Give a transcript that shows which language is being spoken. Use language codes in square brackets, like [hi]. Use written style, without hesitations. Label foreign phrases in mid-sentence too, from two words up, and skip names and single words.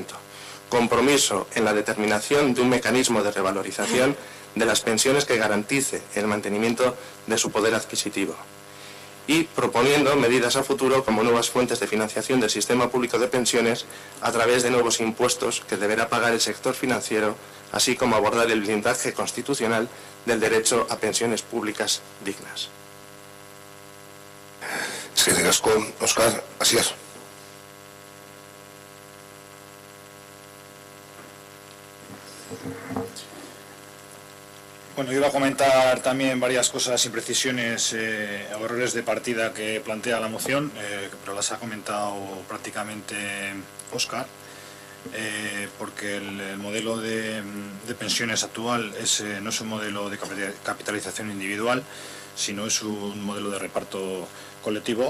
[es] Compromiso en la determinación de un mecanismo de revalorización de las pensiones que garantice el mantenimiento de su poder adquisitivo, y proponiendo medidas a futuro como nuevas fuentes de financiación del sistema público de pensiones a través de nuevos impuestos que deberá pagar el sector financiero, así como abordar el blindaje constitucional del derecho a pensiones públicas dignas. [eu] Eskerrik asko, Óscar, Asier. [es] Bueno, yo iba a comentar también varias cosas, imprecisiones o errores de partida que plantea la moción, pero las ha comentado prácticamente Óscar, porque el modelo de pensiones actual no es un modelo de capitalización individual, sino es un modelo de reparto colectivo.